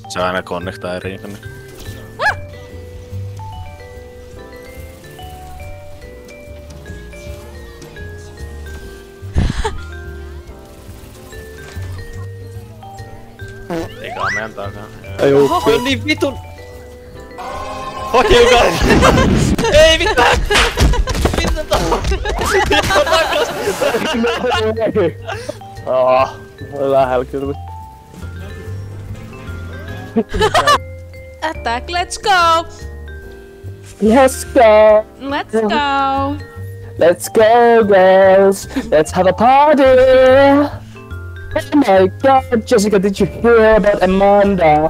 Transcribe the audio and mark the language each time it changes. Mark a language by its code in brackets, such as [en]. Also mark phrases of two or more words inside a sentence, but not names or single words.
[fi] Se aina connectaa eri tänne. Eikä meidän takaa. Ei oo. Se on niin vitun... [en] Fuck you guys! [fi] Ei mitään! Mitä takas? Lähellä kyllä. [en] Attack, let's go! Let's go! Let's go! Let's go, girls! Let's have a party! Oh my god, Jessica, did you hear about Amanda?